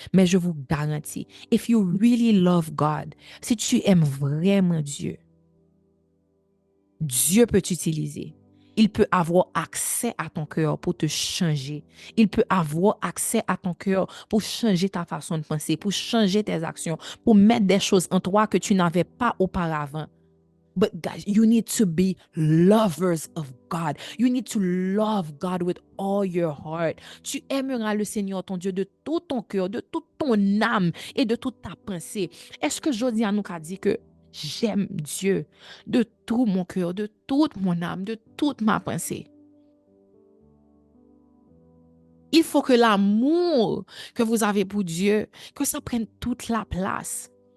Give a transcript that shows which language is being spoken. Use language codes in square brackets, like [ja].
[fr] Mais je vous garantis, [en] if you really love God, [fr] si tu aimes vraiment Dieu, Dieu peut t'utiliser. Il peut avoir accès à ton cœur pour te changer. Il peut avoir accès à ton cœur pour changer ta façon de penser, pour changer tes actions, pour mettre des choses en toi que tu n'avais pas auparavant. [en] But guys, you need to be lovers of God. You need to love God with all your heart. [fr] Tu aimeras le Seigneur, ton Dieu, de tout ton cœur, de toute ton âme et de toute ta pensée. Est-ce que Josiane nous a dit que j'aime Dieu de tout mon cœur, de toute mon âme, de toute ma pensée? Il faut que l'amour que vous avez pour Dieu, que ça prenne toute la place.